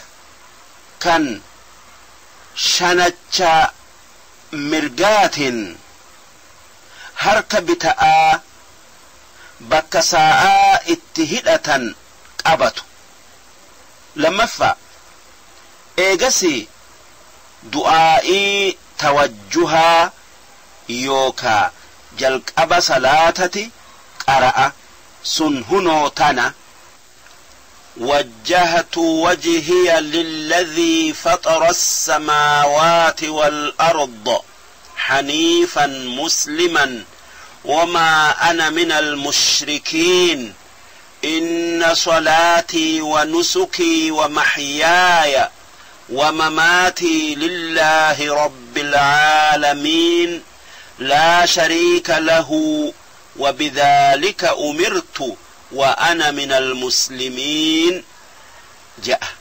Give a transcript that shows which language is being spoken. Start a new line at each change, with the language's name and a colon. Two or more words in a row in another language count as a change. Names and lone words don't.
Oromo: kan shanacha mirgaatin harka bita'aa bakka saa'aa itti hidhatan qabatu lamaffa eegasi du'aa'ii tawajjuhaa yookaa jalqaba salaatati qara'a sun hunoo tana
Arabic: وجهت وجهي للذي فطر السماوات والأرض حنيفا مسلما وما أنا من المشركين إن صلاتي ونسكي ومحياي ومماتي لله رب العالمين لا شريك له وبذلك أمرت وأنا من المسلمين جاء